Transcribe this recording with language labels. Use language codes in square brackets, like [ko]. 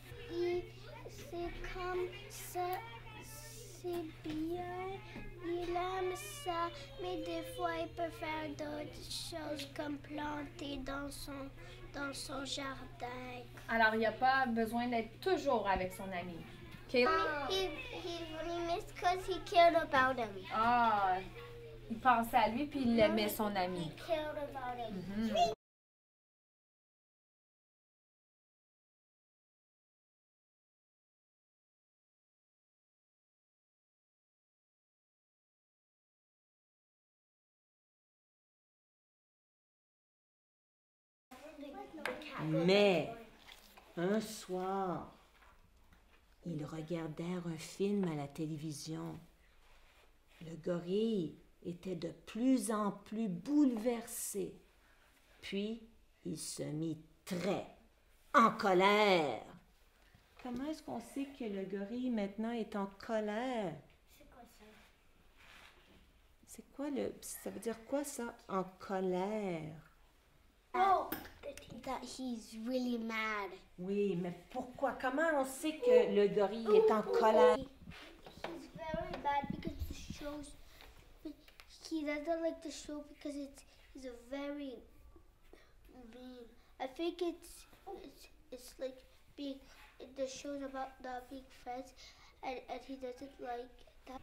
[fr] C'est comme ça, c'est bien, il aime ça, mais des fois il peut faire d'autres choses comme planter dans son jardin. Alors, il n'y a pas besoin d'être toujours avec son ami. Caleb? [en] He really missed because he cared about him. [fr] Ah, il pensait à lui puis il aimait son ami. [en] He cared about him. [fr] Mais, un soir, ils regardèrent un film à la télévision. Le gorille était de plus en plus bouleversé. Puis, il se mit très en colère. Comment est-ce qu'on sait que le gorille maintenant est en colère? C'est quoi ça? C'est quoi ça veut dire quoi ça, en colère? [en] Oh, that he's really mad. [fr] Oui, mais pourquoi? Comment on sait que le gorille est en colère? [en] He's very bad because the show's. He doesn't like the show because he's a very mean. I think it's like being the show's about not being friends, and he doesn't like that.